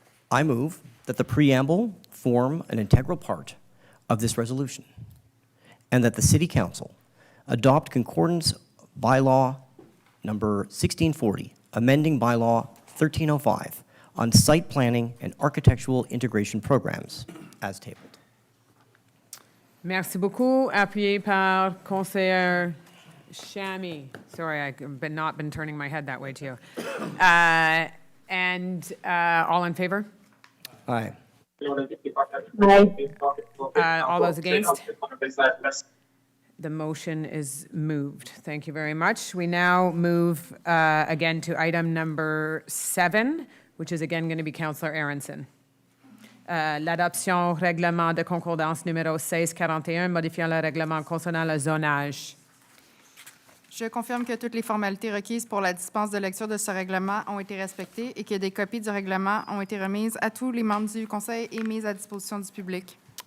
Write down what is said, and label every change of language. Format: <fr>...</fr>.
<en>I move that the preamble form an integral part of this resolution, and that the City Council adopt concordance bylaw number 1640, amending bylaw 1305 on site planning and architectural integration programs as tabled.</en> <fr>Merci beaucoup. Appuyé par Conseiller Chamy.</fr> <en>Sorry, I've not been turning my head that way to you. And all in favor? Aye. All those against? The motion is moved. Thank you very much. We now move again to item number 7, which is again going to be Councillor Aronson.</en> <fr>L'adoption règlement de concordance numéro 1641 modifiant le règlement concernant le zonage. Je confirme que toutes les formalités requises pour la dispense de lecture de ce règlement ont été respectées et que des copies du règlement ont été remises à tous les membres du Conseil et mises à disposition du public.</fr>